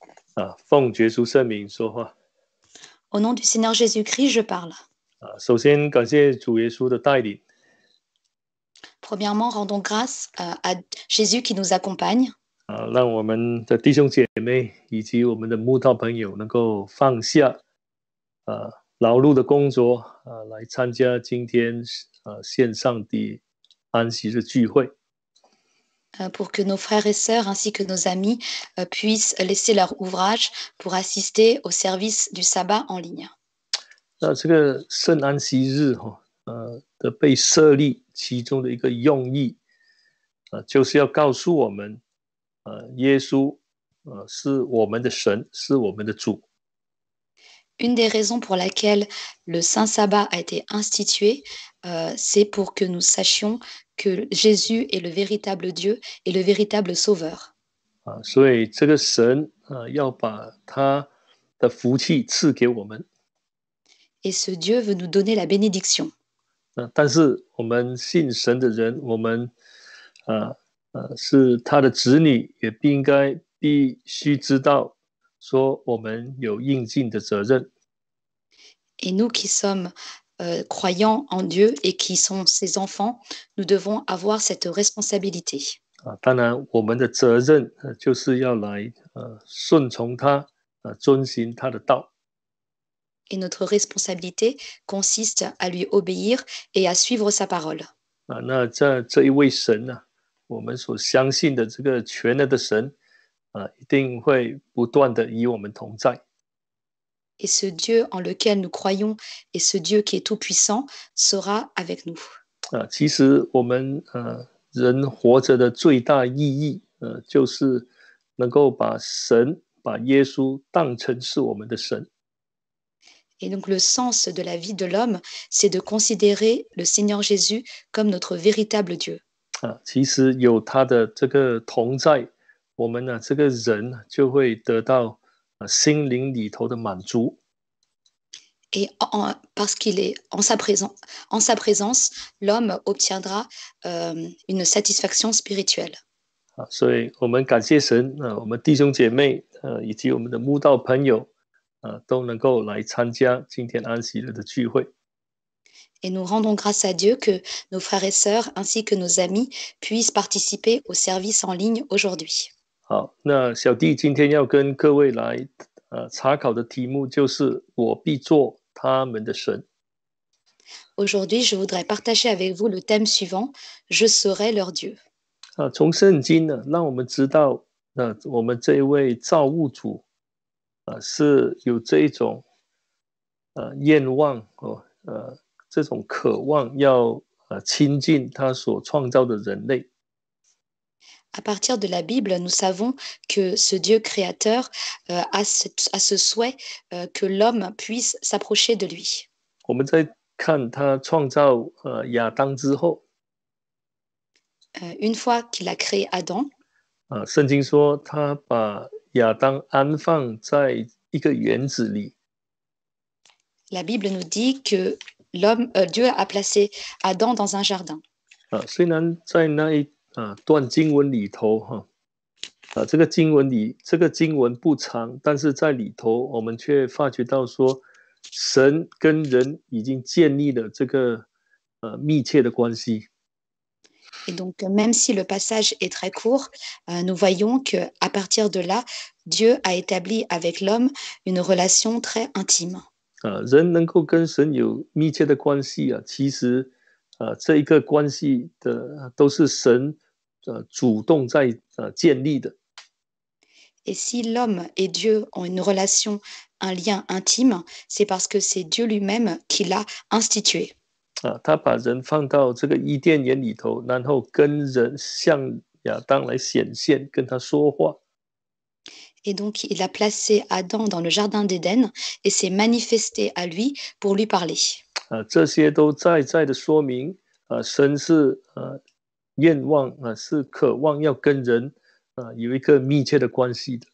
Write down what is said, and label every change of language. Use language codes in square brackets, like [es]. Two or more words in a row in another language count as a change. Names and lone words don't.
[zh] 奉耶稣圣名说话。 [fr] Au nom du Seigneur Jésus-Christ, je parle. [zh] 首先感谢主耶稣的带领。 [fr] Premièrement, rendons grâce à Jésus qui nous accompagne. [zh] 让我们的弟兄姐妹以及我们的慕道朋友能够放下劳碌的工作来参加今天线上的安息日聚会。 [fr] Pour que nos frères et sœurs ainsi que nos amis puissent laisser leur ouvrage pour assister au service du sabbat en ligne. [zh] 那这个圣安息日的被设立，其中的一个用意就是要告诉我们耶稣是我们的神，是我们的主。 [fr] Une des raisons pour laquelle le Saint Sabbat a été institué, c'est pour que nous sachions que Jésus est le véritable Dieu et le véritable Sauveur. [zh] 所以这个神要把他的福气赐给我们。 [fr] Et ce Dieu veut nous donner la bénédiction. [zh] 但是我们信神的人，我们是他的子女，也必须知道说我们有应尽的责任。 [fr] Et nous qui sommes croyants en Dieu et qui sont ses enfants, nous devons avoir cette responsabilité. [zh] 当然我们的责任就是要来顺从他遵行他的道。 [fr] Et notre responsabilité consiste à lui obéir et à suivre sa parole. [zh] 那这一位神呢，我们所相信的这个全能的神一定会不断的与我们同在。 [fr] Et ce Dieu en lequel nous croyons et ce Dieu qui est tout-puissant sera avec nous. [zh] 其实我们人活着的最大意义就是能够把耶稣当成是我们的神。 [fr] Et donc le sens de la vie de l'homme, c'est de considérer le Seigneur Jésus comme notre véritable Dieu. [zh] 其实有他的这个同在，我们呢这个人就会得到心灵里头的满足。 [fr] Et parce qu'il est en sa présence, l'homme obtiendra une satisfaction spirituelle. [zh] 所以我们感谢神我们弟兄姐妹以及我们的慕道朋友都能够来参加今天安息日的聚会。 [fr] Et nous rendons grâce à Dieu que nos frères et sœurs ainsi que nos amis puissent participer au service en ligne aujourd'hui. [zh] 好，那小弟今天要跟各位来查考的题目就是我必做他们的神。 [fr] Aujourd'hui, je voudrais partager avec vous le thème suivant, je serai leur Dieu. [zh] 从圣经呢，让我们知道我们这一位造物主是有这一种愿望这种渴望要亲近他所创造的人类。 [fr] À partir de la Bible, nous savons que ce Dieu créateur a ce souhait que l'homme puisse s'approcher de lui. [zh] 我们在看他创造亚当之后， [fr] une fois qu'il a créé Adam, [zh] 圣经说他把亚当安放在一个园子里。 [fr] La Bible nous dit que Dieu a placé Adam dans un jardin. [zh] 虽然在那一段经文里头这个经文不长，但是在里头我们却发觉到说，神跟人已经建立了这个密切的关系。 [fr] Et donc, même si le passage est très court, nous voyons qu'à partir de là, Dieu a établi avec l'homme une relation très intime. [zh] 人能够跟神有密切的关系其实这一个关系的都是神主动在建立的。 [fr] Et si l'homme et Dieu ont une relation, un lien intime, c'est parce que c'est Dieu lui-même qui l'a institué. [zh] 他把人放到这个伊甸园里头，然后跟人向亚当来显现，跟他说话。 [fr] Et donc, il a placé Adam dans le jardin d'Éden et s'est manifesté à lui pour lui parler. [zh] 这些都在的说明神是愿望是渴望要跟人有一个密切的关系的。